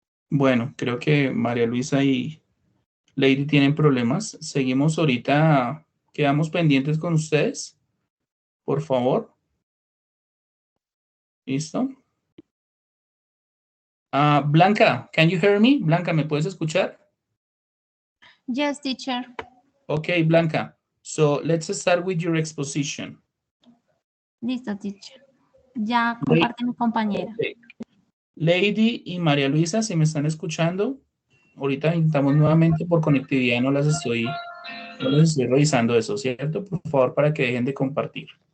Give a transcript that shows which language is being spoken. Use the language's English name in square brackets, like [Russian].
[Spanish] Bueno, creo que María Luisa y Lady tienen problemas. Seguimos ahorita, quedamos pendientes con ustedes. Por favor. ¿Listo? [English] Blanca, can you hear me? Blanca, [Spanish] ¿me puedes escuchar? [English] Yes, teacher. Okay, Blanca. So let's start with your exposition. [Spanish] Listo, teacher. Ya comparte mi compañera. [English] Okay. [Spanish] Lady y María Luisa, si me están escuchando, ahorita intentamos nuevamente por conectividad, no les estoy revisando eso, ¿cierto? Por favor, para que dejen de compartir.